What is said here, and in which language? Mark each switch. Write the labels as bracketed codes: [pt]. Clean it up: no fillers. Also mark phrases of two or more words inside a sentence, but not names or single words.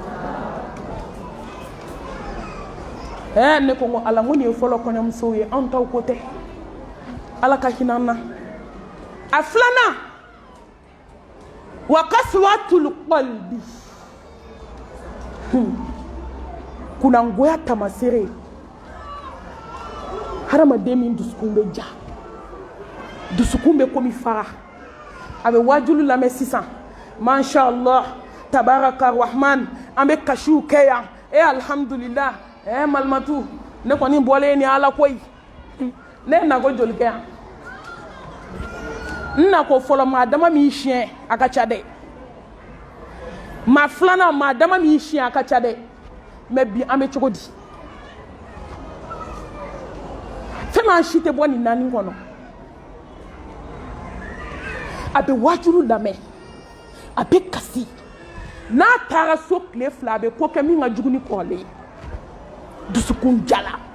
[bm] ne ko n ko ala n ko nin ye fɔlɔ kɔɲɔmusow ye anw taw ko tɛ ala ka hinɛ an na a filanan [ar] وقسوة القلب [bm] kunangoya tamasere hadamaden min dusukun bɛ ja dusukun bɛ komi fara a bɛ wajulu lamɛn sisan [ar] ما شاء الله تبارك الرحمن [bm] an bɛ kasiw kɛ yan alhamdulillah malimatu ne kɔni bɔlen ni ala koyi ne na ko joli kɛ yan n na ko fɔlɔ maa dama min siɲɛ a ka ca dɛ maa filanan maa dama min siɲɛ a ka ca dɛ mais bi an bɛ cogo di fɛn min an si tɛ bɔ nin naani kɔnɔ a bɛ wajulu lamɛn a bɛ kasi n'a taara so tile 2 a bɛ ko kɛ min ka jugu ni kɔrɔlen ye dusukun jara